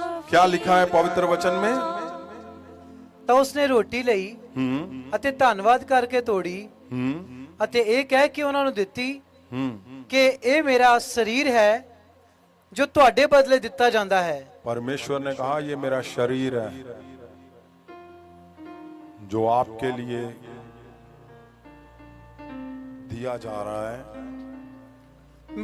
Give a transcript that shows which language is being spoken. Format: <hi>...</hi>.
<hi>क्या लिखा है पवित्र वचन में?</hi> <pa>ਤਾਂ ਉਸਨੇ ਰੋਟੀ ਲਈ ਅਤੇ ਧੰਨਵਾਦ ਕਰਕੇ ਤੋੜੀ ਅਤੇ ਇਹ ਕਹਿ ਕੇ ਉਹਨਾਂ ਨੂੰ ਦਿੱਤੀ ਕਿ ਇਹ ਮੇਰਾ ਸਰੀਰ ਹੈ ਜੋ ਤੁਹਾਡੇ ਬਦਲੇ ਦਿੱਤਾ ਜਾਂਦਾ ਹੈ।</pa> <hi>परमेश्वर ने कहा ये मेरा शरीर है जो आपके लिए दिया जा रहा है।</hi>